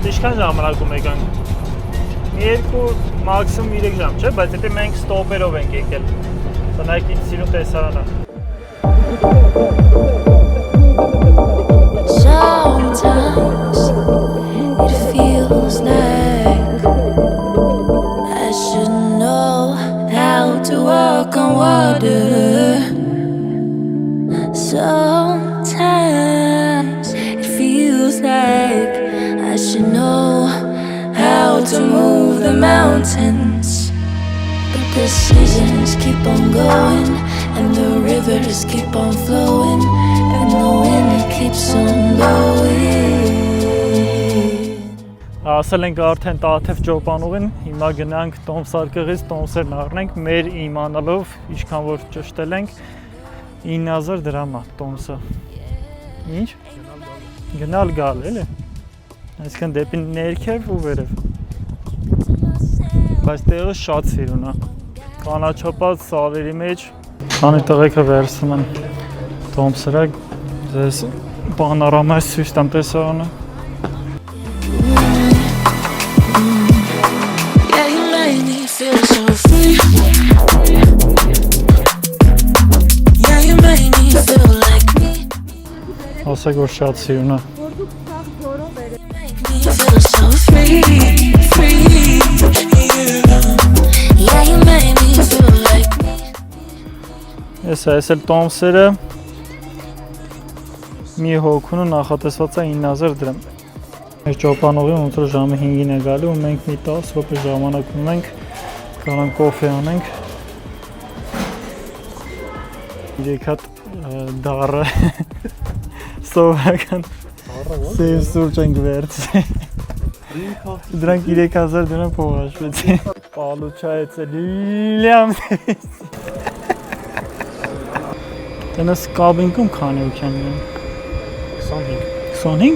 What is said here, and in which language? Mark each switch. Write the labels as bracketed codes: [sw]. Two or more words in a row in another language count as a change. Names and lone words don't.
[hy] ինչքան ժամանակում եկանք։ 2 մաքսիմում 3 ժամ, չէ՞, բայց եթե մենք ստոպերով ենք եկել։ Տնայք ինձ սիրուն տեսարանը։ [en] Sometimes it feels like I should know how to walk on water. Sometimes it feels like I should know how to move the mountains. But the seasons keep on going and the rivers keep on flowing and the wind keeps on blowing. [hy] Ասել ենք արդեն Տաթև ճոպանուղին, հիմա գնանք Տոմսարկղից Տոմսերն առնենք, մեր իմանալով ինչքան որ ճշտել ենք 9000 դրամ է Տոմսը։ Ինչ? Գնալ գալ, էլի։ Այսինքն դեպի ներքև ու վերև։ Բայց տեղը շատ սիրուն է։ Կանաչապատ սալերի մեջ, քանի տղեկը վերցնում են Տոմսերը, ձեզ պանորամայից ցույց տամ տեսարանը։ [en] Yeah, you made me feel so free. Yeah, you made me feel like me. [hy] Ասեք որ շատ սիրուն է։ [en] Make me feel so free, free. Yeah, you made me feel like me. [hy] Այս էլ տոմսերը մի հոգուն ու նախատեսված է 9000 դրամ։ Մեր ճոպանողի ոնց որ ժամը 5-ին է գալու ու մենք մի 10 րոպե ժամանակ ունենք, կարան կոֆե անենք։ 3 հատ դառը սովորական սև սուրճ ենք վերցրել։ Դրանք 3000 դրամ փող հաշվեցին։ Պալուչայեցը լիլյամ։ Տենաս կաբինքում քանի հոգի են։ 25։ 25։